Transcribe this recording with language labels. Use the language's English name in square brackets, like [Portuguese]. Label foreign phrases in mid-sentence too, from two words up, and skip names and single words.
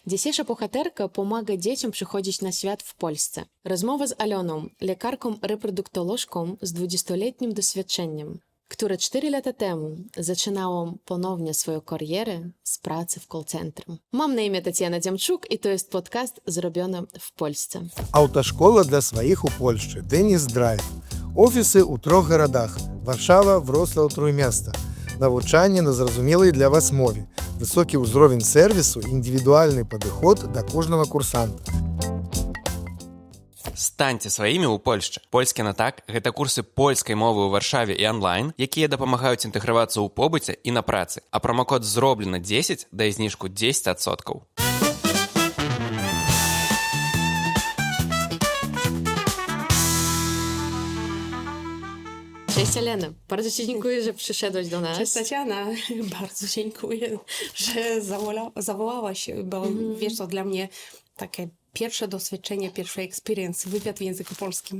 [Polish] Dzisiejsza bohaterka pomaga dzieciom przychodzić na świat w Polsce. Rozmowa z Aloną, lekarką reproduktolożką z 20-letnim doświadczeniem, która 4 lata temu zaczynała ponownie swoją karierę z pracy w call centrum. Mam na imię Tatiana Dziamczuk i to jest podcast zrobiony w Polsce. [Ukrainian] Autoszkoла для своїх у Польщі, Деніс Драйв. Офіси у 3 городах – Варшава, Вроцлав, Тrójmiasto. Навчання на зрозумілій для вас мові. Високий узровень сервісу, індивідуальний підхід до кожного курсанта. [Belarusian] Станьце сваімі ў Польшчы. Польскі на так – гэта курсы польскай мовы ў Варшаве і онлайн, якія дапамагаюць інтэгравацца ў побыце і на працы. А промакод «Зроблена 10» дае зніжку 10%. [Polish] Cześć Elena, bardzo Ci dziękuję, że przyszedłeś do nas. Cześć Tatiana, bardzo dziękuję, że zawołałaś, bo wiesz co, dla mnie takie pierwsze doświadczenie, pierwszy experience, wywiad w języku polskim.